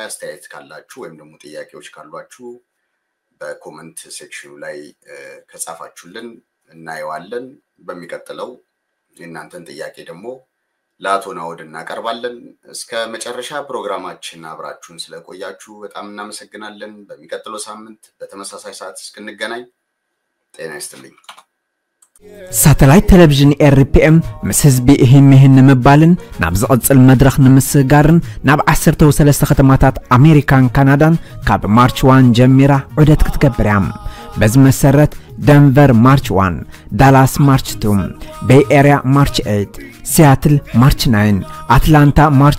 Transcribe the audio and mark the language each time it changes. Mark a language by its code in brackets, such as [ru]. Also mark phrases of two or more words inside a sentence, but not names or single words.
[am] አስተያየት ካላችሁ ወይም ደግሞ ጥያቄዎች ካሏችሁ በኮሜንት ሴክሽኑ ላይ ከጻፋችሁልን እናየዋለን በሚቀጥለው እናንተን ጥያቄ ደግሞ ላቶናውድ እናቀርባለን እስከ መጨረሻ ፕሮግራማችን አብራችሁን ስለቆያችሁ በጣም እናመሰግናለን በሚቀጥለው ሳምንት በተመሳሳይ ሰዓት እስክንገናኝ ጤና ይስጥልኝ [ti] ሳተላይት ቴሌቪዥን RPM ምስ ህዝቢ ይህን መባልን ናብ ዝቅጽል መድረኽ ንምስጋርን ናብ 13 ከተማታት አሜሪካን ካናዳን ካብ ማርች 1 ጀሚራ ዑደት ክትገብር እያ በዚ መሰረት ደንቨር ማርች 1 ዳላስ ማርች 2 ቤይ ኤሪያ ማርች 8 ሲያትል ማርች 9 አትላንታ ማርች